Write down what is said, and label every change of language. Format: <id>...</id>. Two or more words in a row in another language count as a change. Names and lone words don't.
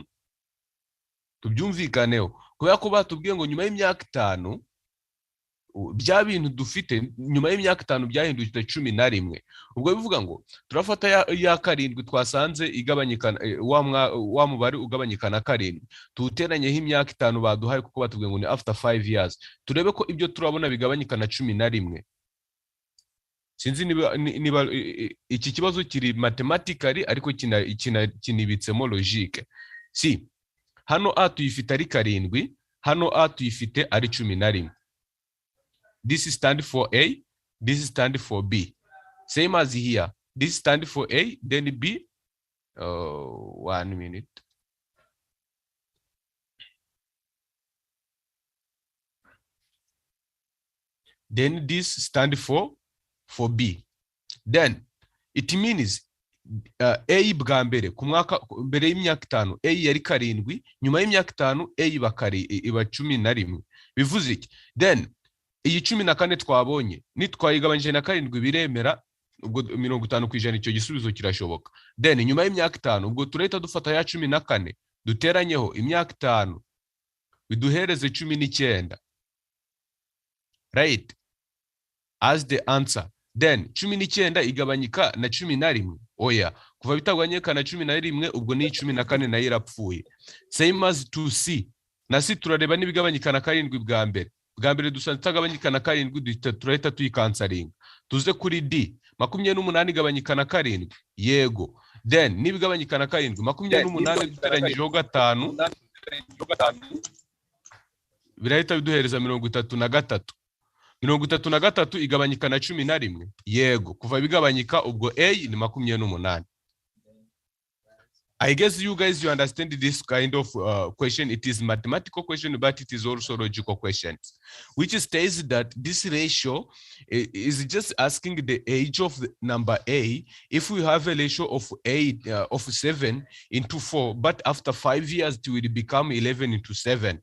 <rw>Tubyumvikaneho kubera ko batubwiye ngo nyuma y'imyaka 5 bya bintu dufite nyuma y'imyaka 5 byahindutse 11. Ubwo bivuga ngo turafata ya 7 twasanze igabanyika wa mubare ugabanyika na 7, tuteranyeho imyaka 5 baduhaye kuko batubwiye ngo ni</rw> <en>after 5 years,</en> <rw>turebe ko ibyo turabona bigabanyika na 11. sinzi niba iki kibazo kiri mathematically ariko kinibitsemo logique. Si hano a tuyifite ari 7, hano a tuyifite ari 11.</rw> <en>This stand for A, this stand for B. Same as here. This stand for A, then B. 1 minute. Then this stand for B.</en> <rw>Then it means A bwa mbere ku mwaka mbere y'imyaka 5 A yari 7, nyuma y'imyaka 5 A iba 11. Bivuze iki? Then iyi 14 twabonye nitwayigabanyije na 7 biremera, ubwo 50% icyo gisubizo kirashoboka. Then nyuma y'imyaka 5 ubwo turahita dufata ya 14 duteranyeho imyaka 5 biduhereze 19.</rw> <en>Right? As the answer.</en> <rw>Then 19 igabanyika na 11. Oya, kuva bitagwanyeka na 11 ubwo ni 14 nayo irapfuye.</rw> <en>Same as to C.</en> <rw>Na C turareba nibigabanyika na 7 bwa mbere. Bwa mbere dusanze tagabanyika na 7 turahita tuyikansaringa. Tuze kuri D. 28 igabanyika na 7. Yego. Then nibigabanyika na 7 28 duteranyijeho 5 birahita biduhereza 33. 33 igabanyika na 11. Yego, kuva bigabanyika ubwo A ni 28.</rw> <en>I guess you guys you understand this kind of question. It is mathematical question, but it is also logical questions, which states that this ratio is just asking the age of the number A. If we have a ratio of 7 into 4, but after 5 years it will become 11 into 7.</en>